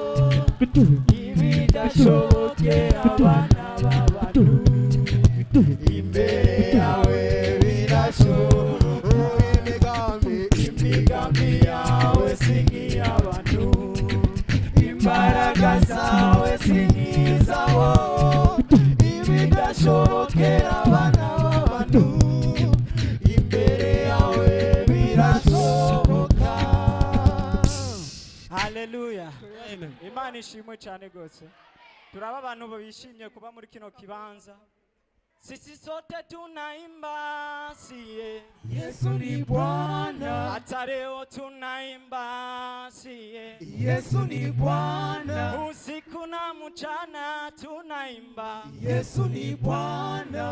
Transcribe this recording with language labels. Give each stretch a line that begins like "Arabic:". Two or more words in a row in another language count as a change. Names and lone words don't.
Rundi: ibidashobokera abana b'abantu imbere yawe birashoboka imigambi yawe sink'iy'abantu imbaraga zawe sink'izabo ibidashobokera abana b'abantu imbere yawe birashoboka. Haleluya. Imana ishimwe cyane gose. Turaba abantu bishimye kuba muri kino kibanza.
Swahili: Sisi sote tunaimba siye Yesu ni Bwana hata leo tunaimba siye Yesu ni Bwana usiku na mchana tunaimba Yesu ni Bwana